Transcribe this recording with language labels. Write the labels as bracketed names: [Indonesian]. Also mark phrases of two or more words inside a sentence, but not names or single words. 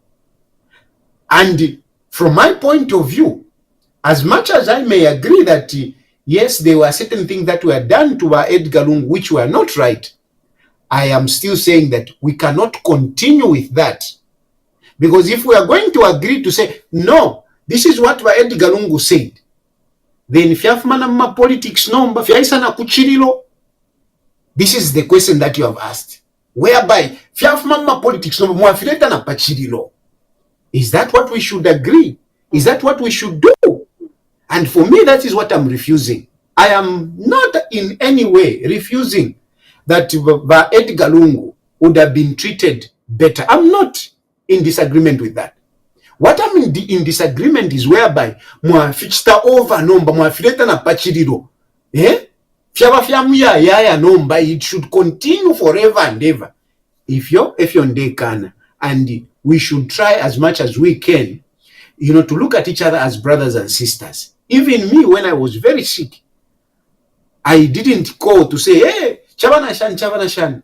[English] And from my point of view, as much as I may agree that, yes, there were certain things that were done to Edgar Lungu which were not right, I am still saying that we cannot continue with that. Because if we are going to agree to say, no, this is what Edgar Lungu said, then [Bemba] fyafumana politics nomba fyaisana kuchirilo. [English] This is the question that you have asked. [Bemba] Whereby fyafumana politics nomba mwafileta na pachirilo. [English] Is that what we should agree? Is that what we should do? And for me, that is what I'm refusing. I am not in any way refusing that Edgar Lungu would have been treated better. I'm not in disagreement with that. What I'm in disagreement is whereby [Bemba] mwafichita over nomba mwafileta na pachiriro. Fyaba fyamuya yaya nomba, [English] it should continue forever and ever. If you're ndekana, and we should try as much as we can, to look at each other as brothers and sisters. Even me, when I was very sick, I didn't call to say, hey, [Bemba] Chavana Shan.